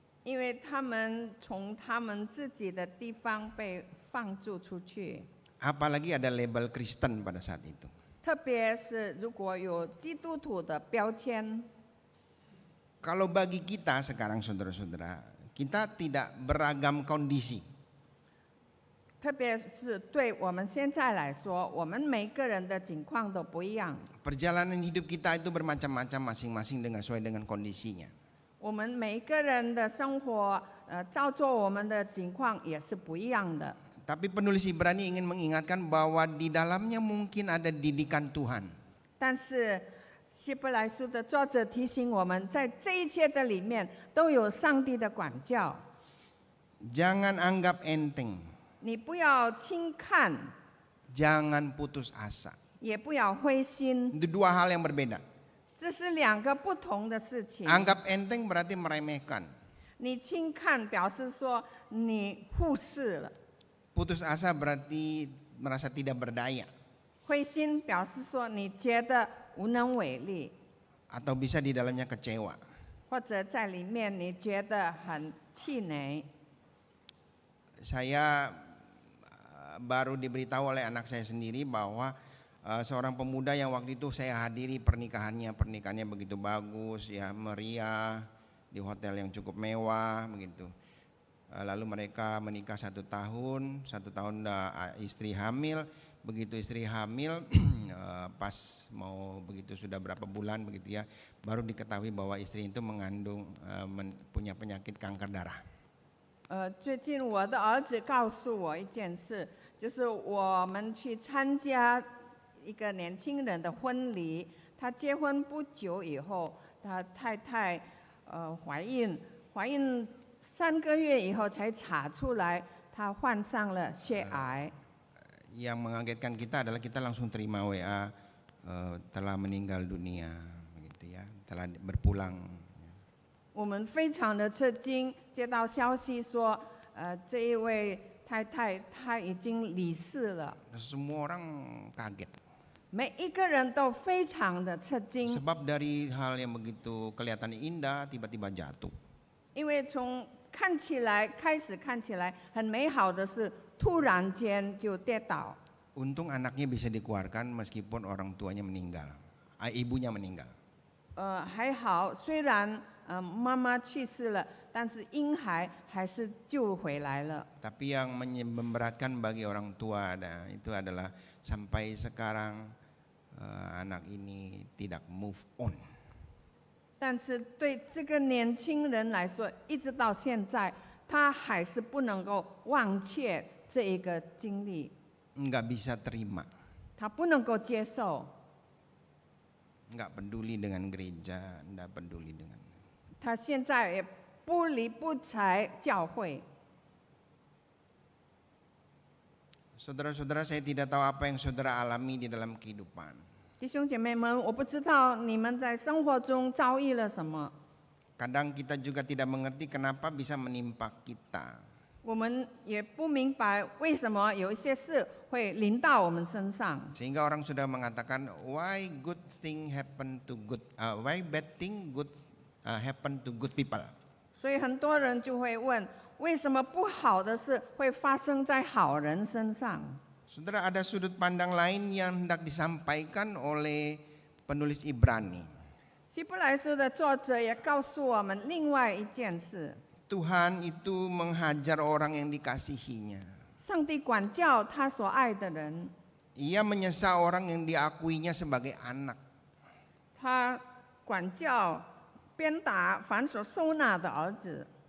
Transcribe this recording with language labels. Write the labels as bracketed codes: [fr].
[zh] 因为他们从他们自己的地方被放逐出去， [id] Apalagi ada label Kristen pada saat itu. [zh] 特别是如果有基督徒的标签。 [id] Kalau bagi kita sekarang saudara-saudara, kita tidak beragam kondisi. [zh] 特别是对我们现在来说，我们每个人的情况都不一样。 [id] Perjalanan hidup kita itu bermacam-macam masing-masing sesuai dengan kondisinya. [zh] 我们每个人的生活，照做我们的情况也是不一样的。 [id] Tapi penulis Ibrani ingin mengingatkan bahwa di dalamnya mungkin ada didikan Tuhan. [zh] 但是希伯来书的作者提醒我们，在这一切的里面都有上帝的管教。 [id] Jangan anggap enteng. [zh] 你不要轻看， [id] Jangan putus asa. [zh] 也不要灰心， [id] Itu dua hal yang berbeda. [zh] 这是2个不同的事情。 [id] Anggap enteng berarti meremehkan. [zh] 你轻看表示说你忽视了， [id] Putus asa berarti merasa tidak berdaya. [zh] 灰心表示说你觉得无能为力， [id] Atau bisa di dalamnya kecewa. [zh] 或者在里面你觉得很气馁。 [id] Saya baru diberitahu oleh anak saya sendiri bahwa seorang pemuda yang waktu itu saya hadiri pernikahannya begitu bagus ya, meriah di hotel yang cukup mewah begitu. Lalu mereka menikah 1 tahun istri hamil. Begitu istri hamil pas mau begitu sudah berapa bulan begitu ya, baru diketahui bahwa istri itu mengandung punya penyakit kanker darah. [zh] 最近我的儿子告诉我一件事，就是我们去参加一个年轻人的婚礼，他结婚不久以后，他太太怀孕3个月以后才查出来，他患上了血癌。 [id] Yang mengagetkan kita adalah kita langsung terima WA telah meninggal dunia begitu ya, telah berpulang. [zh] 我们非常的吃惊，接到消息说，这一位太太她已经离世了。 [id] Semua orang kaget. [zh] 每一个人都非常的吃惊， [id] Sebab dari hal yang begitu kelihatan indah tiba-tiba jatuh. [zh] 因为从开始看起来很美好的事，突然间就跌倒。 [id] Untung anaknya bisa dikeluarkan meskipun orang tuanya meninggal, ibunya meninggal. [zh] 还好，虽然妈妈去世了，但是婴孩还是救回来了。 [id] Tapi yang memberatkan bagi orang tua itu adalah sampai sekarang anak ini tidak [en] move on. [zh] 但是对这个年轻人来说，一直到现在，他还是不能够忘却这一个经历， [id] Nggak bisa terima, [zh] 他不能够接受， [id] nggak peduli dengan gereja, nggak peduli dengan. [zh] 他现在也不理不睬教会。 [id] Saudara-saudara, saya tidak tahu apa yang saudara alami di dalam kehidupan. [zh] 弟兄姐妹们，我不知道你们在生活中遭遇了什么。 [id] Kadang kita juga tidak mengerti kenapa bisa menimpa kita. [zh] 我们也不明白为什么有一些事会临到我们身上， [id] Sehingga orang sudah mengatakan [en] why good thing happen to good, why bad thing good happen to good people. [zh] 所以很多人就会问，为什么不好的事会发生在好人身上？ [id] Saudara, ada sudut pandang lain yang hendak disampaikan oleh penulis Ibrani. [zh] 希伯来书的作者也告诉我们另外一件事： [id] Tuhan itu menghajar orang yang dikasihinya. [zh] 上帝管教他所爱的人， [id] Ia menyesa orang yang diakuinya sebagai anak. [zh] 他管教、鞭打凡所收纳的儿子。